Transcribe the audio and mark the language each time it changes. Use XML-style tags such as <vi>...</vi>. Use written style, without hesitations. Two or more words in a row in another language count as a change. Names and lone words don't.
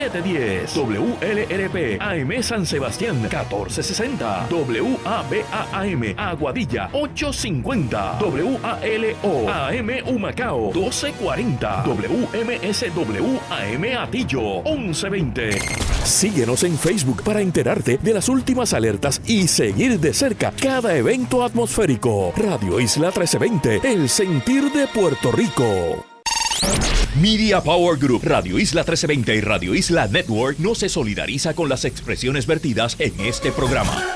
<es>710 WLRP AM San Sebastián 1460 WABAM Aguadilla 850 WALO AM Humacao 1240 WMSW AM Atillo 1120. Síguenos en Facebook para enterarte de las últimas alertas y seguir de cerca cada evento atmosférico. Radio Isla 1320, el sentir de Puerto Rico. Media Power Group, Radio Isla 1320 y Radio Isla Network no se solidariza con las expresiones vertidas en este programa.</es>